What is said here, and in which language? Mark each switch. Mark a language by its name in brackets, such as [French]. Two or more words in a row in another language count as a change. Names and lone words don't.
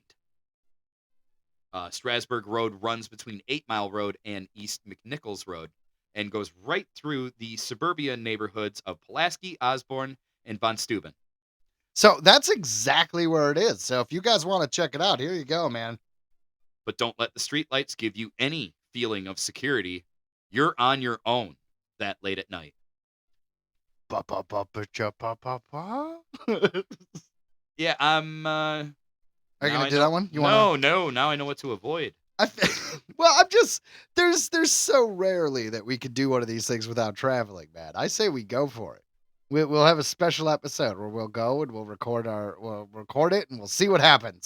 [English] Strasburg Road runs between 8 Mile Road and East McNichols Road and goes right through the suburbia neighborhoods of Pulaski, Osborne, and Von Steuben. So that's exactly where it is. So if you guys want to check it out, here you go, man. But don't let the streetlights give you any feeling of security You're on your own that late at night. Ba ba ba ba cha ba ba ba. Yeah, I'm. Are you Now gonna I do know- that one? You wanna? No. Now I know what to avoid. Well, I'm just there's so rarely that we could do one of these things without traveling, man. I say we go for it. We'll have a special episode where we'll go and we'll record it and we'll see what happens.